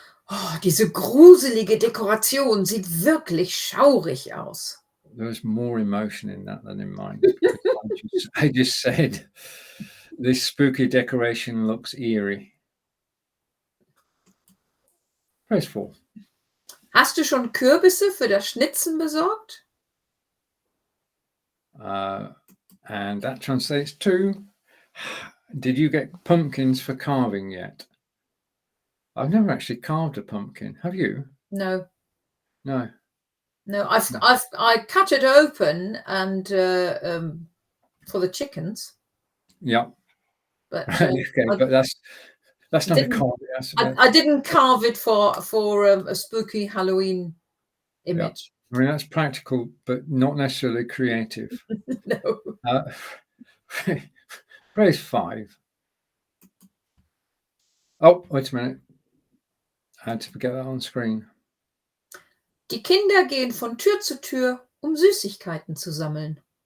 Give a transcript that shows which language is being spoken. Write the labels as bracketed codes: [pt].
[de] Oh, diese gruselige Dekoration sieht wirklich schaurig aus. [en] There was more emotion in that than in mine. I just said, this spooky decoration looks eerie. Phrase 4. [de] Hast du schon Kürbisse für das Schnitzen besorgt? [en] And that translates to, did you get pumpkins for carving yet? I've never actually carved a pumpkin. Have you? No. No. No, I cut it open and for the chickens. Yeah. But okay, but that's not a carve. I didn't carve it for a spooky Halloween image. Yeah. I mean, that's practical, but not necessarily creative. No. Phrase 5. Oh, wait a minute. I had to get that on screen. [de] Die Kinder gehen von Tür zu Tür, Süßigkeiten zu sammeln.